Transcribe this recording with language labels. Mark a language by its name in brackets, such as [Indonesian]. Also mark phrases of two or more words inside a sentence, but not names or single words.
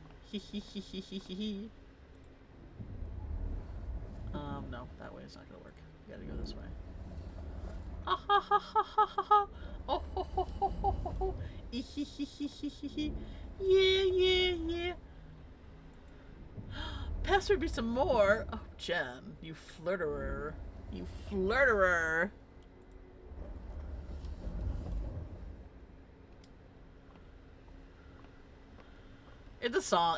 [English] No, that way is not gonna work. You gotta go this way. Ah ha ha ha ha ha ha. Oh ho ho ho ho ho ho. Yeah, yeah, yeah. Pass me some more. Oh, Jen, you flirterer. You flirterer. It's a song.